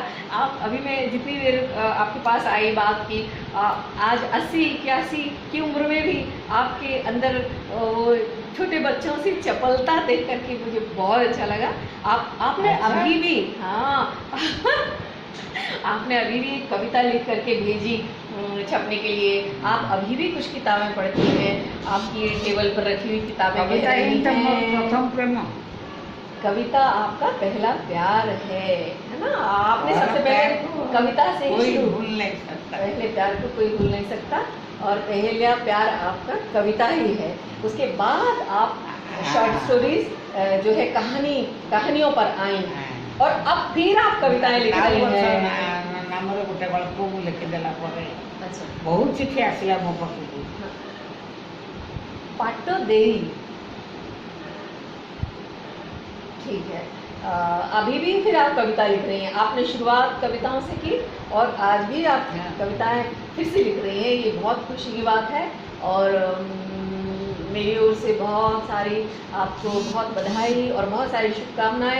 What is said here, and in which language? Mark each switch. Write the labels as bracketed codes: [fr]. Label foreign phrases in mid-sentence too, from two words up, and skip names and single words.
[hi] आप अभी मैं जितनी देर आपके पास आई बात की, आज 80-81 की उम्र में भी आपके अंदर वो छोटे बच्चों से चपलता देख करके मुझे बहुत अच्छा लगा। आपने अच्छा? अभी भी, हाँ आपने अभी भी कविता लिख करके भेजी छपने के लिए। आप अभी भी कुछ किताबें पढ़ती हैं, आपकी टेबल पर रखी हुई किताबें कह कविता रही [or] ହିଁ ତ ମୋର [hi] हैं। [or] ପ୍ରଥମ ପ୍ରେମ। [hi] कविता आपका पहला प्यार है ना? आपने पहला सबसे प्यार पहले को कविता से ही कोई शुरू, भूल नहीं सकता। पहले प्यार को कोई भूल नहीं सकता और पहला प्यार आपका कविता ही है। उसके बाद आप [en] short stories [hi] जो है कहानियों पर आई और अब फिर आप कविताएं लिख रही हैं। [or] नामରେ ଗୋଟେ ଗଳ୍ପ ମୁଁ ଲେଖିଦେଲା ପରେ [hi] अच्छा, [or] ବହୁତ ଚିଠି ଆସିଲା ମୋ ପାଖକୁ। [hi] पाटो देई, ठीक है। अभी भी फिर आप कविता लिख रही हैं। आपने शुरुआत कविताओं से की और आज भी आप कविताएं फिर से लिख रही हैं, ये बहुत खुशी की बात है। और मेरी ओर से बहुत सारी आपको बहुत बधाई और बहुत सारी शुभकामनाएं।